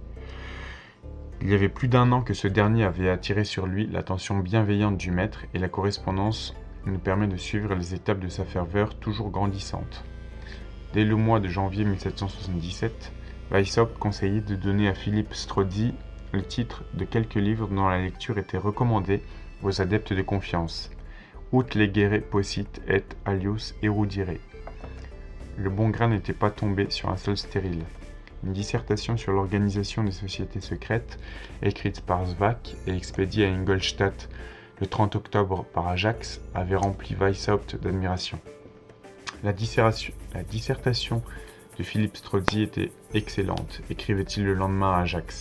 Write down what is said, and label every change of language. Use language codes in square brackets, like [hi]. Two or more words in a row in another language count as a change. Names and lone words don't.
[fr] Il y avait plus d'1 an que ce dernier avait attiré sur lui l'attention bienveillante du maître et la correspondance nous permet de suivre les étapes de sa ferveur toujours grandissante. Dès le mois de janvier 1777, Weishaupt conseillait de donner à Philippe Strozzi le titre de quelques livres dont la lecture était recommandée aux adeptes de confiance. [la] Ut legere possit et alius erudire. [fr] Le bon grain n'était pas tombé sur un sol stérile. Une dissertation sur l'organisation des sociétés secrètes, écrite par Zwack et expédiée à Ingolstadt le 30 octobre par Ajax avait rempli Weishaupt d'admiration. La dissertation de Philippe Strozzi était excellente, écrivait-il le lendemain à Ajax.